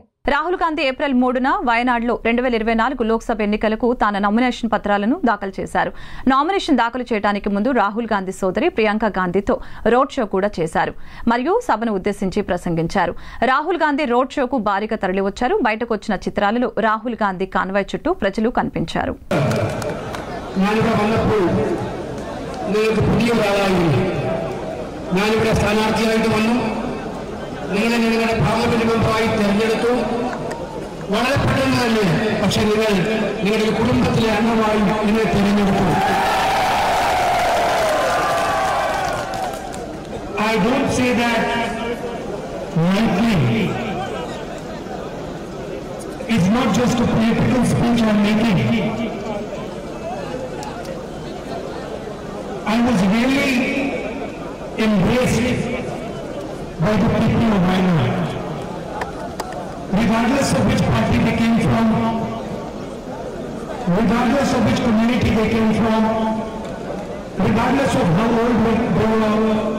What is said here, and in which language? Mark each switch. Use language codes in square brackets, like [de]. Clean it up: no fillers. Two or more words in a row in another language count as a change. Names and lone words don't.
[te] రాహుల్ గాంధీ ఏప్రిల్ 3న వయనాడ్లో 2024 లోక్సభ ఎన్నికలకు తన నామినేషన్ పత్రాలను దాఖలు చేశారు. నామినేషన్ దాఖలు చేయడానికి ముందు రాహుల్ గాంధీ సోదరి ప్రియాంక గాంధీతో [en] road show [te] కూడా చేశారు మరియు సభను ఉద్దేశించి ప్రసంగించారు. రాహుల్ గాంధీ [en] road show [te] భారీగా తరలివచ్చారు. బయటకు వచ్చిన చిత్రాలలో రాహుల్ గాంధీ కాన్వాయ్ చుట్టూ ప్రజలు కనిపించారు. [ml] നിങ്ങളുടെ [en] parliament member [ml] തെരഞ്ഞെടുത്തു. വളരെ പെട്ടെന്ന് തന്നെ പക്ഷെ നിങ്ങളുടെ കുടുംബത്തിലെ അംഗമായി എന്നെ തെരഞ്ഞെടുത്തു. [en] I don't say that lightly. It's not just a political speech I'm making. I was really embraced by the people of Wayanad, regardless of which party they came from, regardless of which community they came from, regardless of how old they were.